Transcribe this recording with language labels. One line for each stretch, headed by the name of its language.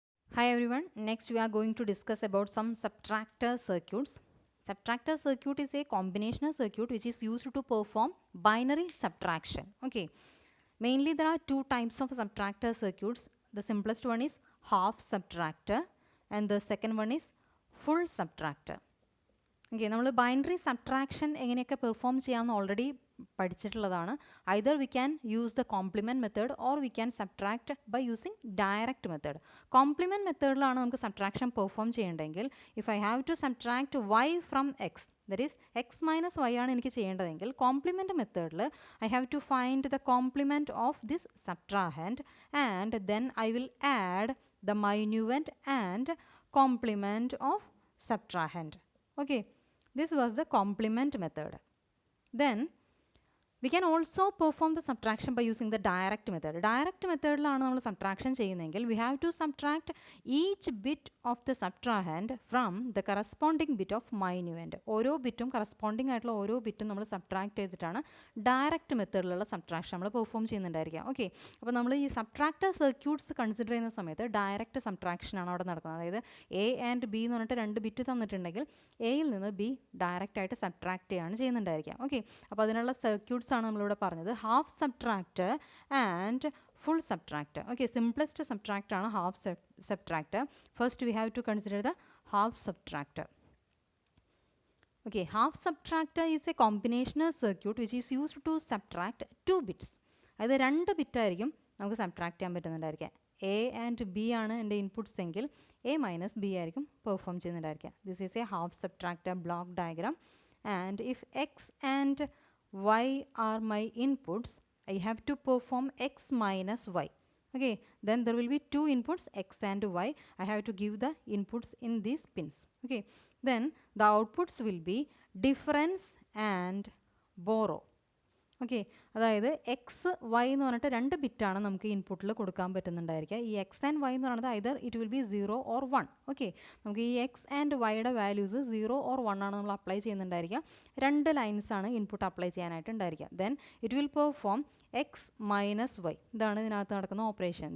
English: Hi everyone, next we are going to discuss about some subtractor circuits. Subtractor circuit is a combinational circuit which is used to perform binary subtraction. Okay, mainly there are two types of subtractor circuits. The simplest one is half subtractor and the second one is full subtractor.
Malayalam: Okay, നമ്മൾ binary subtraction എങ്ങനെയൊക്കെ perform ചെയ്യാമെന്ന് already പഠിച്ചിട്ടുള്ളതാണ്.
English: Either we can use the complement method or we can subtract by using direct method.
Malayalam: Compliment മെത്തേഡിലാണ് നമുക്ക് subtraction perform ചെയ്യേണ്ടതെങ്കിൽ
English: if I have to subtract y from x, that is x minus y
Malayalam: ആണ് എനിക്ക് ചെയ്യേണ്ടതെങ്കിൽ
English: Complement മെത്തേഡിൽ I have to find the complement of this subtrahend and then I will add the minuend and complement of subtrahend. Okay, this was the complement method. Then we can also perform the subtraction by using the direct method. Direct method
Malayalam: ലാണ് നമ്മൾ subtraction ചെയ്യുന്നതെങ്കിൽ
English: we have to subtract each bit of the subtrahend from the corresponding bit of minuend.
Malayalam: ഓരോ ബിറ്റും corresponding ആയിട്ടുള്ള ഓരോ ബിറ്റും നമ്മൾ subtract ചെയ്തിട്ടാണ് direct മെത്തേഡിലുള്ള subtraction നമ്മൾ perform ചെയ്യുന്നുണ്ടായിരിക്കുക. Okay, അപ്പോൾ നമ്മൾ ഈ സബ്ട്രാക്ടർ സർക്യൂട്ട്സ് കൺസിഡർ ചെയ്യുന്ന സമയത്ത് ഡയറക്റ്റ് സബ്ട്രാക്ഷൻ ആണ് അവിടെ നടക്കുന്നത്. അതായത് എ ആൻഡ് ബി എന്ന് പറഞ്ഞിട്ട് രണ്ട് ബിറ്റ് തന്നിട്ടുണ്ടെങ്കിൽ എയിൽ നിന്ന് ബി ഡയറക്റ്റ് ആയിട്ട് സബ്ട്രാക്ട് ചെയ്യുകയാണ് ചെയ്യുന്നുണ്ടായിരിക്കുക. ഓക്കെ, അപ്പോൾ അതിനുള്ള സർക്യൂട്ട്സ് ആണ് നമ്മളിവിടെ പറഞ്ഞത്. Half subtractor and full subtractor. Okay, simplest subtractor ആണ് half subtractor.
English: First we have to consider the half subtractor. Okay, half subtractor is a combinational circuit which is used to subtract two bits.
Malayalam: അതായത് രണ്ട് bit ആയിരിക്കും നമുക്ക് subtract ചെയ്യാൻ പറ്റുന്നുണ്ടായിരിക്കുക. A and B ആണ് എൻ്റെ inputs എങ്കിൽ A minus B ആയിരിക്കും perform ചെയ്യുന്നുണ്ടായിരിക്കുക.
English: This is a half subtractor block diagram. And if x and y are my inputs, I have to perform x minus y. Okay, then there will be two inputs x and y. I have to give the inputs in these pins. Okay, then the outputs will be difference and borrow.
Malayalam: Okay, അതായത് X Y എന്ന് പറഞ്ഞിട്ട് രണ്ട് ബിറ്റാണ് നമുക്ക് ഇൻപുട്ടിൽ കൊടുക്കാൻ പറ്റുന്നുണ്ടായിരിക്കുക. ഈ X and Y എന്ന് പറയുന്നത്
English: Either it will be 0 or 1.
Malayalam: Okay, നമുക്ക് ഈ എക്സ് ആൻഡ് വൈയുടെ വാല്യൂസ് 0 or 1 ആണ് നമ്മൾ അപ്ലൈ ചെയ്യുന്നുണ്ടായിരിക്കുക. രണ്ട് ലൈൻസാണ് ഇൻപുട്ട് അപ്ലൈ ചെയ്യാനായിട്ട് ഉണ്ടായിരിക്കുക.
English: then it will perform x minus y,
Malayalam: ഇതാണ് ഇതിനകത്ത് നടക്കുന്ന ഓപ്പറേഷൻ.